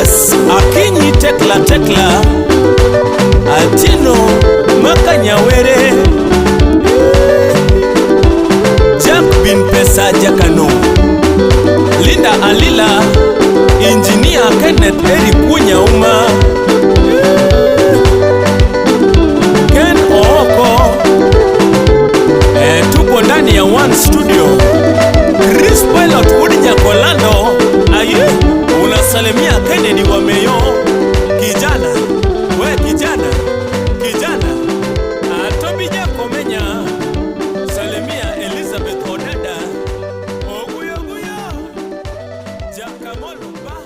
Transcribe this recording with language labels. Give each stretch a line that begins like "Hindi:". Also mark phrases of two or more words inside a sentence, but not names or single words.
Swahili: Akinyi Tekla Tekla, Atino Makanyawere, Jack Bin Pesa Jakano, Linda Alila, Engineer Kenneth Eri Kunyauma, Ken Ooko, tupo ndani ya One Studio. Chris Pilot Udija Kolando, aye, unasalimia Kennedy wa Meyo. Kijana, we kijana, Tobija Komenya, salimia Elizabeth Odeda, Oguyo Jakamolo.